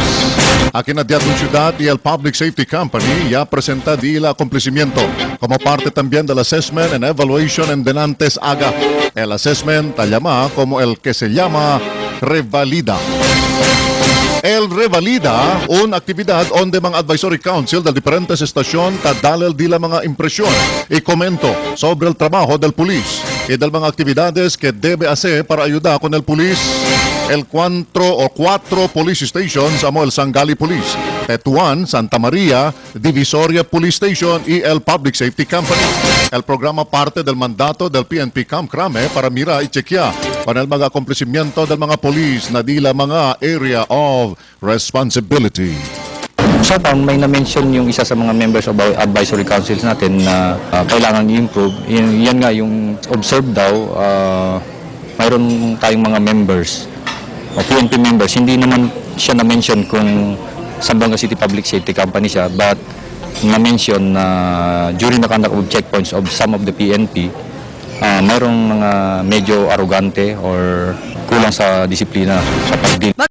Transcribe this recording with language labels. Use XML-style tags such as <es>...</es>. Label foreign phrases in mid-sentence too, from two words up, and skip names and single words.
<cbk>Aquí en Diatong Ciudad y el</cbk> <en>Public Safety Company</en> <cbk>ya presenta el acontecimiento como parte también del</cbk> <en>Assessment and Evaluation</en> <cbk>en Denantes Aga. El assessment la llama como el que se llama Revalida. El Revalida, una actividad donde mga</cbk> <en>advisory council</en> <cbk>de diferentes estasyon tadalal dila mga impresyon y comento sobre el trabajo del police y del mga actividades que debe hacer para ayudar con el police. El 4 police stations amo el Sangali Police, Tetuan, Santa Maria, Divisoria Police Station y el</cbk> <en>Public Safety Company.</en> <cbk>El programa parte del mandato del PNP Camp Crame para mira y chequear con el mga accomplishmento del mga police na dila mga</cbk> <en>area of responsibility.</en> <tl>Sa taon, may na-mention yung isa sa mga</tl> <en>members of advisory councils</en> <tl>natin na kailangan i-improve. Yan nga, yung observe daw, mayroon tayong mga members o PNP members. Hindi naman siya na-mention kung</tl> <en>Zamboanga City Public Safety Company</en> <tl>siya, but na-mention na</tl> <en>during the conduct of checkpoints of some of the PNP,</en> <tl>mayroong mga medyo arrogante or kulang sa disiplina sa pagdil.</tl>